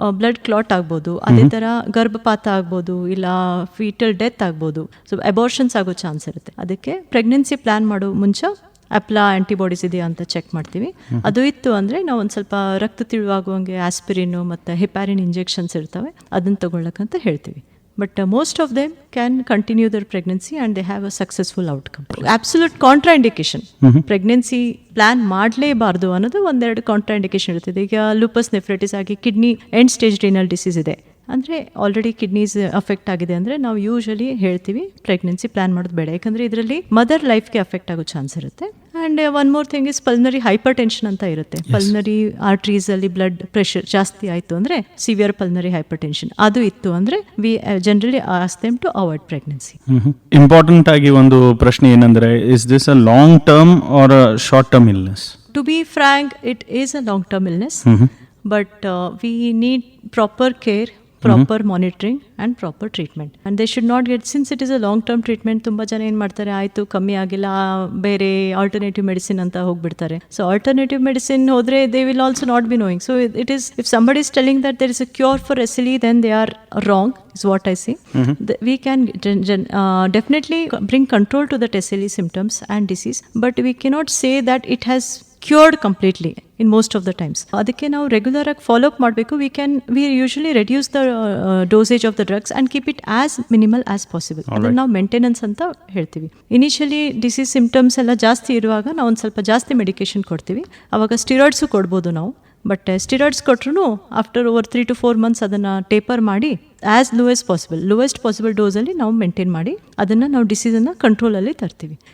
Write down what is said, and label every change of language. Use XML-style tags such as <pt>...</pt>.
<kn>Blood clot ಆಗ್ಬೋದು, ಅದೇ ಥರ ಗರ್ಭಪಾತ ಆಗ್ಬೋದು, ಇಲ್ಲ ಫೀಟಲ್ ಡೆತ್ ಆಗ್ಬೋದು. ಸೊ ಅಬೋರ್ಷನ್ಸ್ ಆಗೋ ಚಾನ್ಸ್ ಇರುತ್ತೆ. ಅದಕ್ಕೆ ಪ್ರೆಗ್ನೆನ್ಸಿ ಪ್ಲಾನ್ ಮಾಡೋ ಮುಂಚೆ ಆಪ್ಲಾ ಆ್ಯಂಟಿಬಾಡೀಸ್ ಇದೆಯಾ ಅಂತ ಚೆಕ್ ಮಾಡ್ತೀವಿ. ಅದು ಇತ್ತು ಅಂದರೆ ನಾವು ಒಂದು ಸ್ವಲ್ಪ ರಕ್ತ ತಿಳಿವಾಗುವಂಗೆ ಆಸ್ಪಿರಿನು ಮತ್ತು ಹೆಪಾರಿನ್ ಇಂಜೆಕ್ಷನ್ಸ್ ಇರ್ತವೆ, ಅದನ್ನು ತಗೊಳ್ಳಕ್ಕಂತ ಹೇಳ್ತೀವಿ.</kn> <en>But most of them can continue their pregnancy and they have a successful outcome. Absolute contraindication.</en> <kn>Pregnancy plan ಮಾಡಲೇಬಾರ್ದು ಅನ್ನೋದು ಒಂದೆರಡು ಕಾಂಟ್ರಾಇಂಡಿಕೇಶನ್ ಇರ್ತದೆ. ಈಗ ಲೂಪಸ್ ನೆಫ್ರೈಟಿಸ್ ಆಗಿ kidney end stage renal disease ಇದೆ ಅಂದರೆ ಆಲ್ರೆಡಿ ಕಿಡ್ನೀಸ್ ಅಫೆಕ್ಟ್ ಆಗಿದೆ ಅಂದರೆ ನಾವು ಯೂಶಲಿ ಹೇಳ್ತೀವಿ ಪ್ರೆಗ್ನೆನ್ಸಿ ಪ್ಲಾನ್ ಮಾಡೋದು ಬೇಡ. ಯಾಕಂದರೆ ಇದರಲ್ಲಿ ಮದರ್ ಲೈಫ್ಗೆ ಅಫೆಕ್ಟ್ ಆಗೋ ಚಾನ್ಸ್ ಇರುತ್ತೆ.</kn> <en>and one more thing is pulmonary hypertension</en> <kn>ಅಂತ ಇರುತ್ತೆ.</kn> <en>pulmonary ಆರ್ಟ್ರೀಸಲ್ಲಿ blood pressure</en> <kn>ಜಾಸ್ತಿ ಆಯಿತು ಅಂದರೆ</kn> <en>severe pulmonary hypertension</en> <kn>ಅದು ಇತ್ತು ಅಂದರೆ</kn> <en>We generally ask them to avoid pregnancy. Important</en> <kn>ಆಗಿ ಒಂದು ಪ್ರಶ್ನೆ ಏನಂದರೆ,</kn> <en>Is this a long term or a short term illness? To be frank, it is a long-term illness, but we need proper care, proper monitoring and proper treatment. And they should not get, since it is a long-term treatment,</en> <kn>ತುಂಬ ಜನ ಏನು ಮಾಡ್ತಾರೆ, ಆಯಿತು ಕಮ್ಮಿ ಆಗಿಲ್ಲ ಬೇರೆ alternative medicine ಅಂತ ಹೋಗ್ಬಿಡ್ತಾರೆ.</kn> <en>So alternative medicine ಹೋದರೆ they will also not be knowing. So it is, if somebody is telling that there is a cure for SLE, then they are wrong, is what I say. We can definitely bring control to that SLE symptoms and disease, but we cannot say that it has cured completely in most of the times.</en> <kn>ಅದಕ್ಕೆ ನಾವು regular ಆಗಿ follow up ಮಾಡಬೇಕು.</kn> <en>we usually reduce the dosage of the drugs and keep it as minimal as possible.</en> <kn>ಅದನ್ನು ನಾವು maintenance ಅಂತ ಹೇಳ್ತೀವಿ. Initially disease symptoms ಎಲ್ಲ ಜಾಸ್ತಿ ಇರುವಾಗ ನಾವು ಒಂದು ಸ್ವಲ್ಪ ಜಾಸ್ತಿ ಮೆಡಿಕೇಶನ್ ಕೊಡ್ತೀವಿ. ಅವಾಗ ಸ್ಟಿರಾಯ್ಡ್ಸು ಕೊಡ್ಬೋದು ನಾವು. ಬಟ್ ಸ್ಟಿರಾಯ್ಡ್ಸ್ ಕೊಟ್ಟರು</kn> <en>after over 3 to 4 months</en> <kn>ಅದನ್ನು ಟೇಪರ್ ಮಾಡಿ</kn> <en>as lowest possible</en> <kn>ಡೋಸಲ್ಲಿ ನಾವು ಮೇಂಟೈನ್ ಮಾಡಿ ಅದನ್ನು ನಾವು ಡಿಸೀಸನ್ನು ಕಂಟ್ರೋಲಲ್ಲಿ ತರ್ತೀವಿ.</kn>